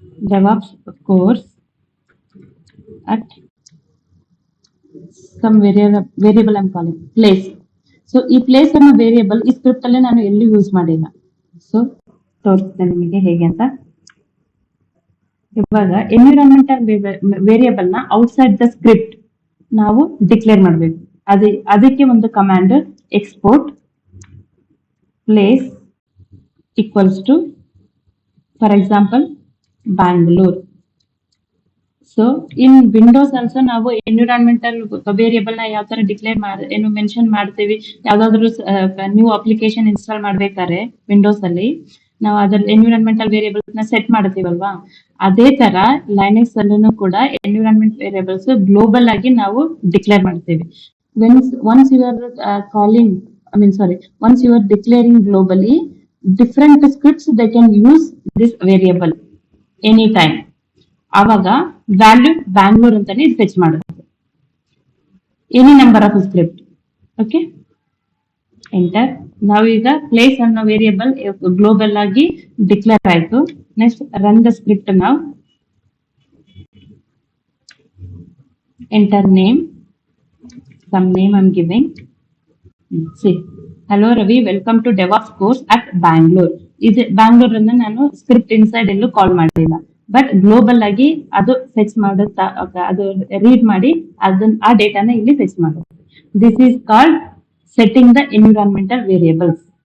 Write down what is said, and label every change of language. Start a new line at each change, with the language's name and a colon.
English: DevOps course at some variable I'm calling place.
Kannada: So ಈ place ಅನ್ನೋ variable ಈ script ಅಲ್ಲಿ ನಾನು ಎಲ್ಲಿ ಯೂಸ್ ಮಾಡಿಲ್ಲ. ಸೊ ತೋರಿಸ್ತೇನೆ ನಿಮಗೆ ಹೇಗೆ ಅಂತ. ಇವಾಗ ಎನ್ವಿರಾನ್ಮೆಂಟಲ್ ವೇರಿಯಬಲ್ ನ ಔಟ್ಸೈಡ್ ದ ಸ್ಕ್ರಿಪ್ಟ್ ನಾವು ಡಿಕ್ಲೇರ್ ಮಾಡಬೇಕು. ಅದಕ್ಕೆ ಒಂದು command export
English: place equals to, for example, Bangalore.
Kannada: So in Windows also ನಾವು ಎನ್ವಿರಾನ್ಮೆಂಟಲ್ ವೇರಿಯಬಲ್ ನ ಯಾವ ತರ ಡಿಕ್ಲೇರ್ ಏನು ಮೆನ್ಷನ್ ಮಾಡ್ತೀವಿ, ಯಾವ್ದಾದ್ರು ನ್ಯೂ ಅಪ್ಲಿಕೇಶನ್ ಇನ್ಸ್ಟಾಲ್ ಮಾಡ್ಬೇಕಾದ್ರೆ ವಿಂಡೋಸ್ ಅಲ್ಲಿ ನಾವು ಅದ್ರ ಎನ್ವಿರಾನ್ಮೆಂಟಲ್ ವೇರಿಯಬಲ್ ನ ಸೆಟ್ ಮಾಡ್ತೀವಲ್ವಾ, ಅದೇ ತರ ಲೈನೆಕ್ಸ್ ಅಲ್ಲೂ ಕೂಡ ಎನ್ವಿರಾನ್ಮೆಂಟ್ ವೇರಿಯಬಲ್ಸ್ ಗ್ಲೋಬಲ್ ಆಗಿ ನಾವು ಡಿಕ್ಲೇರ್ ಮಾಡ್ತೀವಿ.
English: once you are calling, once you are declaring globally, different scripts they can use this variable anytime.
Kannada: ಆವಾಗ ವ್ಯಾಲ್ಯೂ ಬ್ಯಾಂಗ್ಳೂರ್ ಅಂತಾನೆ ಫೆಚ್ ಮಾಡುತ್ತೆ,
English: Any number of script.
Kannada: Okay, enter. ನಾವೀಗ ಪ್ಲೇಸ್ ಅನ್ನೋ ವೇರಿಯಬಲ್ ಗ್ಲೋಬಲ್ ಆಗಿ declare ಆಯ್ತು.
English: Next run the script.
Kannada: ನಾವು enter name,
English: some name I'm giving. See, hello Ravi, welcome to DevOps course at Bangalore.
Kannada: ಇದು ಬ್ಯಾಂಗ್ಳೂರ್ ಅನ್ನ ನಾನು ಸ್ಕ್ರಿಪ್ಟ್ ಇನ್ಸೈಡ್ ಎಲ್ಲೂ ಕಾಲ್ ಮಾಡಿಲ್ಲ, ಬಟ್ ಗ್ಲೋಬಲ್ ಆಗಿ ಅದು ಫೆಚ್ ಮಾಡುತ್ತಾ, ಅದು ರೀಡ್ ಮಾಡಿ ಆ ಡೇಟಾನ ಇಲ್ಲಿ ಫೆಚ್ ಮಾಡುತ್ತೆ.
English: This is called setting the environmental variables.